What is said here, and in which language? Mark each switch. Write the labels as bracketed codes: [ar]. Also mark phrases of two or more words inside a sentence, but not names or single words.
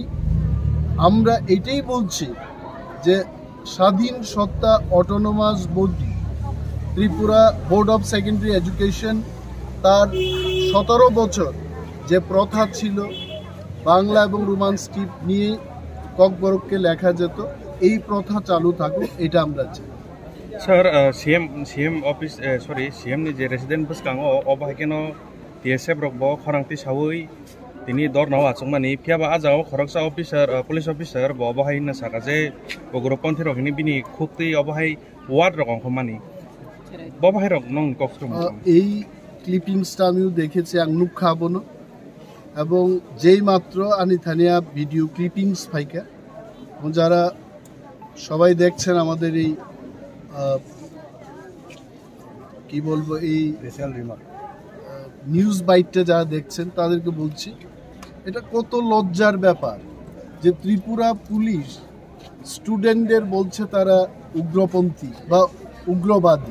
[bn] আমরা এটাই বলছি যে স্বাধীন সত্তা [en] autonomous body [bn] ত্রিপুরা বোর্ড অফ সেকেন্ডারি এডুকেশন তার 17 বছর যে প্রথা ছিল বাংলা এবং [en] Roman script [bn] নিয়ে ককবরককে লেখা যেত, এই প্রথা চালু থাকুক, এটা আমরা চাই। [trp] Sir, [en] CM office [trp] CM ni je resident buskang o bahakeno TSF rok bo khorangti sawi tini dor nawa chungmani phiaba ajao khoroksa [en] officer police officer [trp] bo bahai na saka je bogoroponthi rok ni bini khukti obahai ward rok khomani bo bahai rok nong kokstrom [bn] এই ক্লিপিংসটা আমিও দেখেছি [trp] আংনুক খাবনো [bn] এবং যেই মাত্র [trp] আনি থানিয়া [en] video clippings [trp] ফাইকা [bn] যারা সবাই দেখছেন আমাদের এই কি বলবো এই নিউজ বাইটটা যারা দেখছেন তাদেরকে বলছি এটা কত লজ্জার ব্যাপার যে ত্রিপুরা পুলিশ স্টুডেন্টদের বলছে তারা উগ্রপন্থী বা উগ্রবাদী।